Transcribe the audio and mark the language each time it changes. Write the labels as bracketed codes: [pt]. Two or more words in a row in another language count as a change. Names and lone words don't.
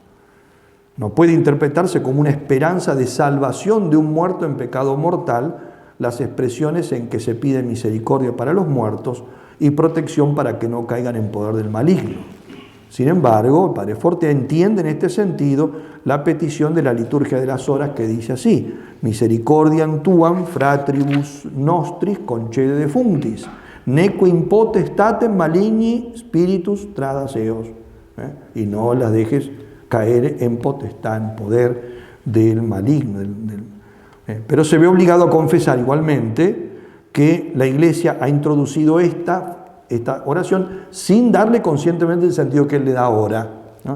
[es] No puede interpretarse como una esperanza de salvación de un muerto en pecado mortal las expresiones en que se pide misericordia para los muertos y protección para que no caigan en poder del maligno. Sin embargo, el padre Fortea entiende en este sentido la petición de la liturgia de las horas, que dice así: [la] misericordiam tuam fratribus nostris concede defunctis, neque in potestatem maligni spiritus tradas eos. [es] Y no las dejes caer en potestad, en poder del maligno, Pero se ve obligado a confesar igualmente que la Iglesia ha introducido esta oración sin darle conscientemente el sentido que él le da ahora, ¿no?